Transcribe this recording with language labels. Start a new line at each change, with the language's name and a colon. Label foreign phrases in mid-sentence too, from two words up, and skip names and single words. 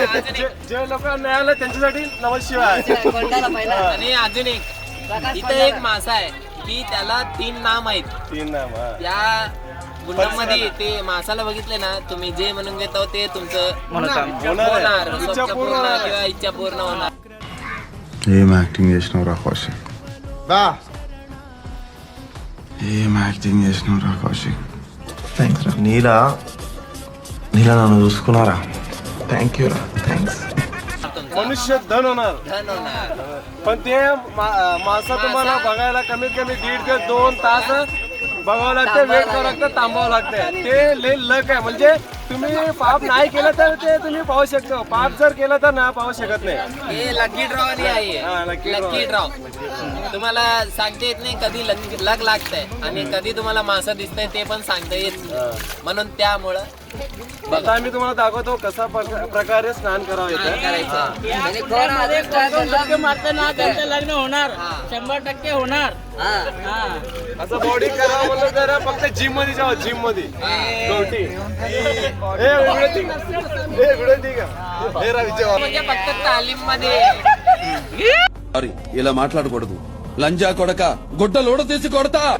Marathi: जे लोक नाही आलं त्यांच्यासाठी नमस्शिवाय. आणि अजून एक इथे एक मासा आहे की त्याला 3 नाम आहेत. 3 नाम. या गुंडामध्ये ते मासाला बघितले ना तुम्ही, जे म्हणून घेतो ते तुमचं होणार, स्वप्न पूर्ण किंवा इच्छा पूर्ण होणार.
Telugu: ఏం యాక్టింగ్ చేసినావు రా కౌశిక్ ఏం యాక్టింగ్ చేసినావు రా కౌశిక్ థ్యాంక్స్ రా. నీలా నన్ను చూసుకున్నారా?
English: thank you
Telugu: రా. థ్యాంక్స్.
Marathi: मनुष्य धन होणार. धन होणार. पण ते मासा तुम्हाला बघायला कमीत कमी 1.5 ते 2 तास बघावं लागतं, वेट करावं लागतं, थांबावं लागतं. ते लय लक आहे. म्हणजे तुम्ही पाप नाही केलं तर ते तुम्ही पाहू शकता, पाप जर केलं तर ना पाहू शकत नाही. हे
English: lucky draw
Marathi: हा,
English: lucky draw. lucky draw
Marathi: तुम्हाला सांगता येत नाही कधी लक लागतंय आणि कधी तुम्हाला मासा दिसतंय ते पण सांगता येत नाही. म्हणून त्यामुळं आता आम्ही तुम्हाला दाखवतो कसा प्रकारे स्नान करावं येतं. लग्न होणार 100% होणार. असं बॉडी करावं म्हणलं तर फक्त जिम मध्ये जावं, जिम मध्ये. गोटी. म्हणजे फक्त तालीम मध्ये.
Telugu: ఇలా మాట్లాడకూడదు లంజా కొడక గుడ్డ లోడ తీసి కొడతా.